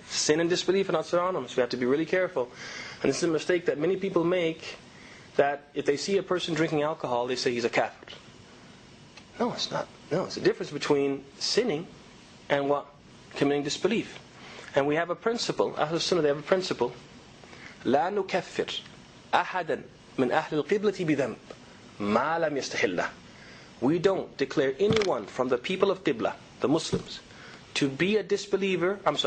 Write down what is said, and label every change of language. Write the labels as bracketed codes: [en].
[en] Sin and disbelief are not synonymous. We have to be really careful. And this is a mistake that many people make, that if they see a person drinking alcohol, they say he's a kafir. No, it's not. No, it's a difference between sinning and what? Committing disbelief. And we have a principle. Ahlul Sunnah, they have a principle. [ar] لا نكفر أحدا من أهل القبلة بذنب ما لم يستحله. [en] We don't declare anyone from the people of Qibla, the Muslims, to be a disbeliever.